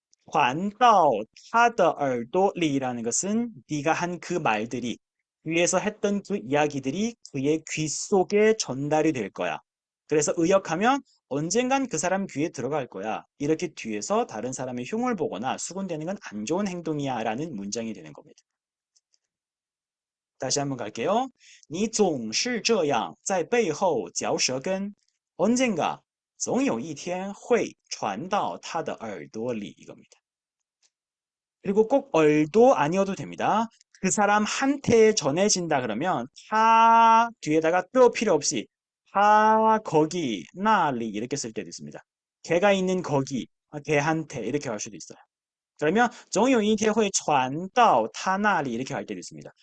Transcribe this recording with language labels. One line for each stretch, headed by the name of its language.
Chinese: 传到他的耳朵里
Korean: 라는 것은 네가 한 그 말들이 위에서 했던 그 이야기들이 그의 귀 속에 전달이 될 거야. 그래서 의역하면 언젠간 그 사람 귀에 들어갈 거야. 이렇게 뒤에서 다른 사람의 흉을 보거나 수군대는 건 안 좋은 행동이야 라는 문장이 되는 겁니다. 다시 한번 갈게요.
Chinese: 你总是这样在背后嚼舌根
Korean: 언젠가
Chinese: 总有一天会传到他的耳朵里
Korean: 이겁니다. 그리고 꼭 얼도 아니어도 됩니다. 그 사람한테 전해진다 그러면 타 뒤에다가 또 필요 없이 타 거기 나리 이렇게 쓸 때도 있습니다. 걔가 있는 거기 걔한테 이렇게 할 수도 있어요. 그러면
Chinese: 总有一天会传到他那里
Korean: 이렇게 할 때도 있습니다.